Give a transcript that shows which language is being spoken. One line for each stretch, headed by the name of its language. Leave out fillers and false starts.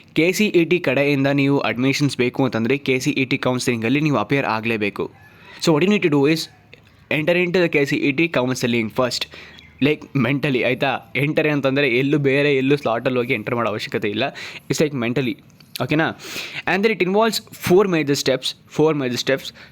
Kannada: KCET ಕಡೆಯಿಂದ ನೀವು admissions ಬೇಕು ಅಂತಂದರೆ KCET ಕೌನ್ಸಿಲಿಂಗಲ್ಲಿ ನೀವು ಅಪಿಯರ್ ಆಗಲೇಬೇಕು.
English: So what you need to do is enter into the KCET counseling first, like mentally.
Kannada: ಆಯಿತಾ? ಎಂಟರ್ ಅಂತಂದರೆ ಎಲ್ಲೂ ಸ್ಲಾಟಲ್ಲಿ ಹೋಗಿ ಎಂಟರ್ ಮಾಡೋ ಅವಶ್ಯಕತೆ ಇಲ್ಲ.
English: It's like mentally, ಓಕೆನಾ? And then it involves four major steps.